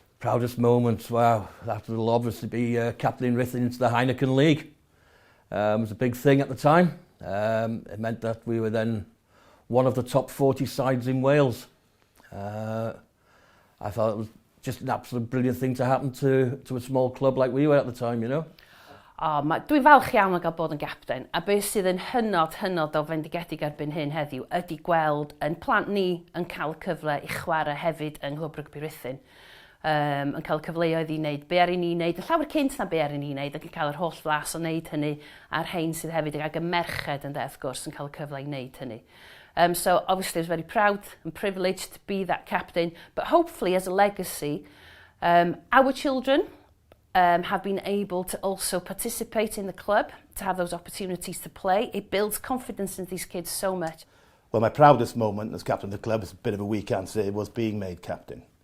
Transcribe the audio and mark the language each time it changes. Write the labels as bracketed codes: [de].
[en] Proudest moment, wow, that will obviously be captaining Ruthin into the Heineken League. It was a big thing at the time. It meant that we were then one of the top 40 sides in Wales. I thought it was just an absolute brilliant thing to happen to a small club like we were at the time, you know. [cy] Dwi'n falch iawn o gael bod yn gapten, a beth sydd yn hynod o fendigedig erbyn hyn heddiw ydy gweld yn plant ni yn cael cyfle i chwarae hefyd yng Nghlwb Rygbi Ruthin. Yn cael cyfleoedd i wneud be ar i ni wneud, yn llawer cynt na be ar i ni wneud, ac yn cael yr holl flas o wneud hynny a'r rhain sydd hefyd ag y merched yn wrth gwrs yn cael cyfle i wneud hynny. [en] So obviously I was very proud and privileged to be that captain, but hopefully as a legacy, our children have been able to also participate in the club, to have those opportunities to play. It builds confidence in these kids so much. Well, my proudest moment as captain of the club, it's a bit of a weak answer, it was being made captain.